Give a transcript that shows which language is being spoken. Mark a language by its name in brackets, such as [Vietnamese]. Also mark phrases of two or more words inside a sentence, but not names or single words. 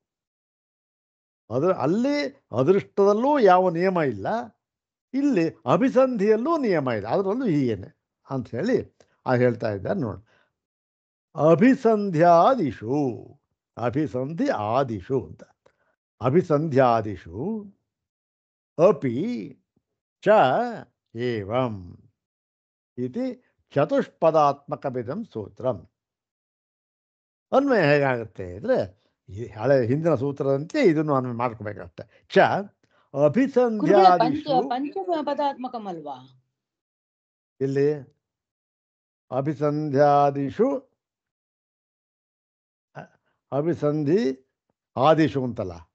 [Kannada] ಅಲ್ಲಿ ಅದೃಷ್ಟದಲ್ಲೂ ಯಾವ ನಿಯಮ ಇಲ್ಲ, ಇಲ್ಲಿ ಅಭಿಸಂಧಿಯಲ್ಲೂ ನಿಯಮ ಇಲ್ಲ. ಅದರಲ್ಲೂ ಹೀಗೇನೆ ಅಂಥೇಳಿ ಹೇಳ್ತಾ ಇದ್ದಾರೆ ನೋಡಿ. [Sanskrit] अभिसन्धि आदिषु ಅಂತ. अभिसन्ध्यादिषु अपि च एवं इति चतुष्पदात्मकविदं सूत्रं. [Kannada] ಅನ್ವಯ ಹೇಗಾಗುತ್ತೆ ಅಂದರೆ ಈ ಹಿಂದಿನ ಸೂತ್ರದಂತೆ ಇದನ್ನು ಅನ್ವಯ ಮಾಡ್ಕೋಬೇಕಷ್ಟೆ. [Sanskrit] च अभिसन्ध्यादिषु [Kannada] ಪಂಚಪದಾತ್ಮಕಮಲ್ವಾ? ಇಲ್ಲಿ [Sanskrit] अभिसन्ध्यादिषु अभिसन्धि आदिषु [Kannada] ಅಂತಲ್ಲ.